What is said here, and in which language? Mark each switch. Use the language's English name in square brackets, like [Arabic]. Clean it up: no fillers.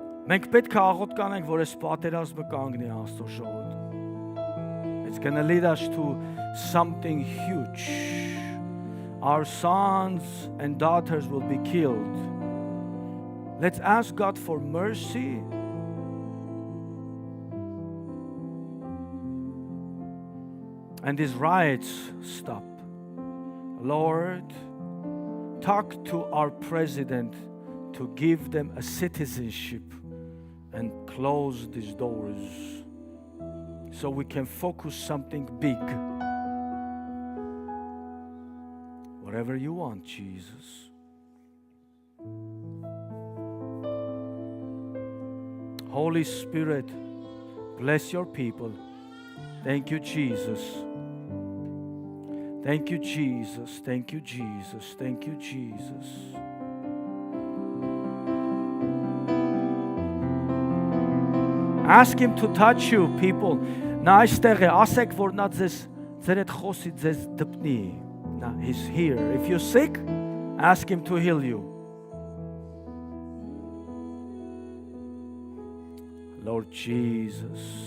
[Armenian] Մենք պետք է աղոտ կանենք, որ այս պատերազմը կանգնի Աստծո շնորհիվ. [English] It's going to lead us to something huge. Our sons and daughters will be killed. Let's ask God for mercy. And these riots stop. Lord, talk to our president to give them a citizenship and close these doors so we can focus something big. Whatever you want, Jesus. Holy Spirit, bless your people. Thank you, Jesus. Thank you, Jesus. Thank you, Jesus. Thank you, Jesus. Ask him to touch you, people. [Armenian] Նա այստեղ է, ասեք, որ նա ձեր հետ խոսի, ձեզ դպնի. [English] Now, he's here. If you're sick, ask him to heal you. Lord Jesus.